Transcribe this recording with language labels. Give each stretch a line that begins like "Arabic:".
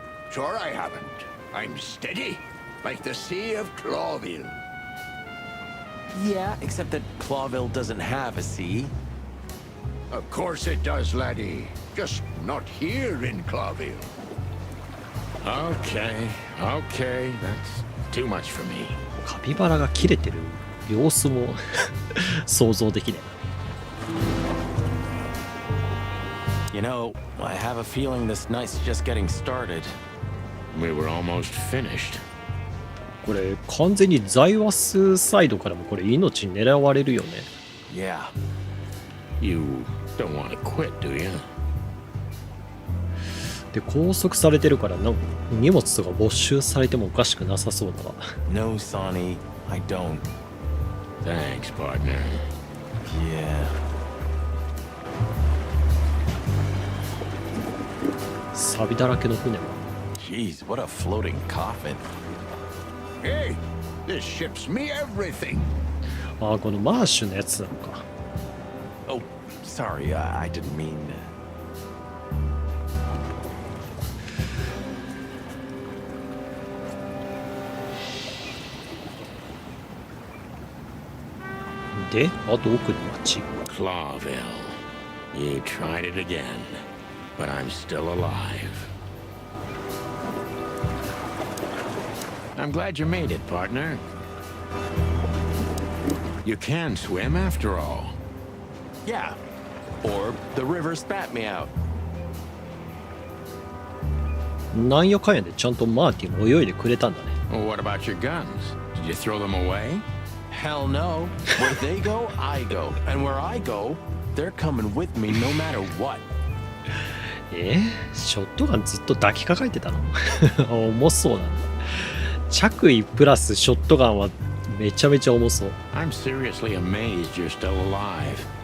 English: Sure I haven't. I'm steady. Like the Sea of Clawville. Yeah, except that Clawville doesn't have a sea. Of course it does, laddie. Just not here in Clawville. Okay, okay, that's too much for me.
Japanese: カピバラが切れてる様子も想像できない。
English: You know, I have a feeling this night's just getting started. We were almost finished.
Japanese: これ完全にザイワスサイドからもこれ命狙われるよね。
English: Yeah. You don't want to quit, do you?
Japanese: で拘束されてるからなんか荷物とか没収されてもおかしくなさそうだわ。
English: No, Sonny, I don't. Thanks, partner. Yeah.
Japanese: サビだらけの船は。
English: Jeez, what a floating coffin. Hey, this ship's me everything.
Japanese: ああ、このマーシュのやつなのか。
English: Oh, sorry, I didn't mean.
Japanese: で、あと奥の町。
English: Clawville. You tried it again, but I'm still alive. I'm glad you made it, partner. You can swim after all. Yeah. Or the river spat me out.
Japanese: なんやかんやでちゃんとマーティンも泳いでくれたんだね。
English: Well, what about your guns? Did you throw them away? Hell no. Where they go, I go. And where I go, they're coming with me no matter what.
Japanese: ショットガンずっと抱きかかえてたの重そうなんだ。着衣プラスショットガンはめちゃめちゃ重そう。
English: I'm seriously amazed you're still alive.